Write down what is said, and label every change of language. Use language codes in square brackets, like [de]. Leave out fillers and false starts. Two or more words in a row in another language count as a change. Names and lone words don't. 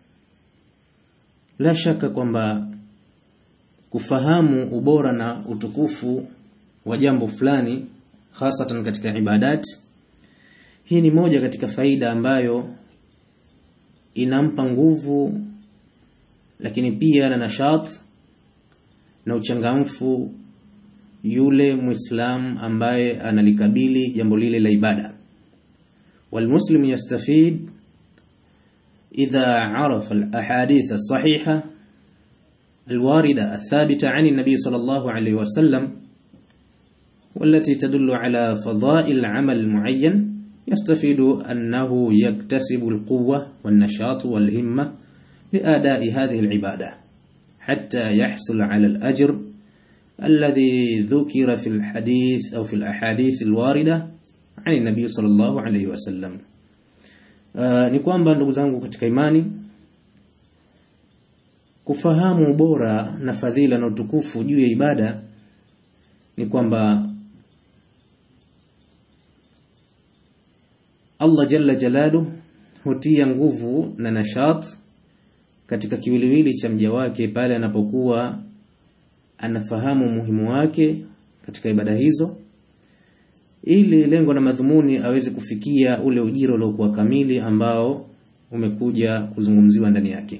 [sw] La shaka kwamba kufahamu ubora na utukufu wa jambo fulani, hasatan katika ibadat, hii ni moja katika faida ambayo inampa nguvu, lakini pia na nashat na uchangamfu yule Muislam ambaye analikabili jambo lile la ibada. [ar] والمسلم يستفيد إذا عرف الأحاديث الصحيحة الواردة الثابتة عن النبي صلى الله عليه وسلم والتي تدل على فضائل عمل معين يستفيد أنه يكتسب القوة والنشاط والهمة لأداء هذه العبادة حتى يحصل على الأجر الذي ذكر في الحديث أو في الأحاديث الواردة عن النبي صلى الله عليه وسلم. [sw] Ni kwamba ndugu zangu katika imani, kufahamu ubora na fadhila na utukufu juu ya ibada ni kwamba [ar] الله جل جلاله [sw] hutia nguvu na nashat katika kiwiliwili cha mja wake pale anapokuwa anafahamu umuhimu wake katika ibada hizo, ili lengo na madhumuni aweze kufikia ule ujira uliokuwa kamili ambao umekuja kuzungumziwa ndani yake.